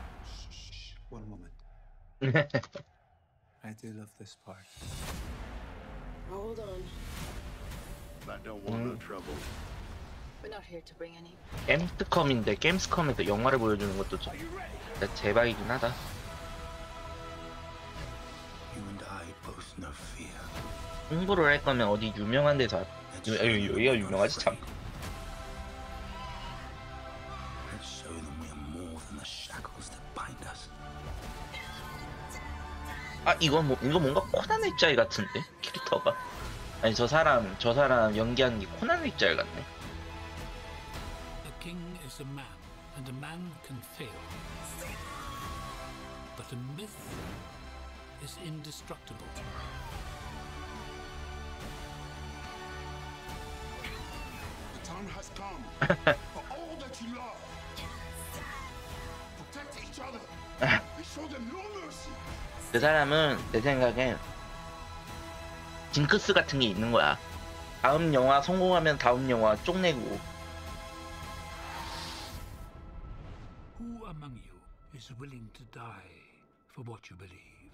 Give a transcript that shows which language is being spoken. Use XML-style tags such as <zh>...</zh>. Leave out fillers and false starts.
<en>Shh, one moment. I do love this part. Hold on. I don't want no trouble. We're not here to bring any.</en> <ko>게임스컴인데 게임스컴에서 영화를 보여주는 것도 좀 진짜 대박이긴 하다.</ko> <en>You and I both know fear.</en> <ko>홍보를 할 거면 어디 유명한 데서 여기가 유명하지 참.</ko> <en>Let's show them we are more than the shackles that bind us.</en> <ko>아 이거 뭔가 코난 일자리 같은데 캐릭터가. 아니 저 사람 연기하는 게 코난 일자리 같네.</ko> <en>A king is a man, and a man can fail. But a myth is indestructible. The time has come for all that you love. Protect each other. And show them no mercy.</en> <ko>그 사람은 내 생각엔 징크스 같은 게 있는 거야. 다음 영화 성공하면 다음 영화 쪽내고.</ko> <en>Who among you is willing to die for what you believe?</en>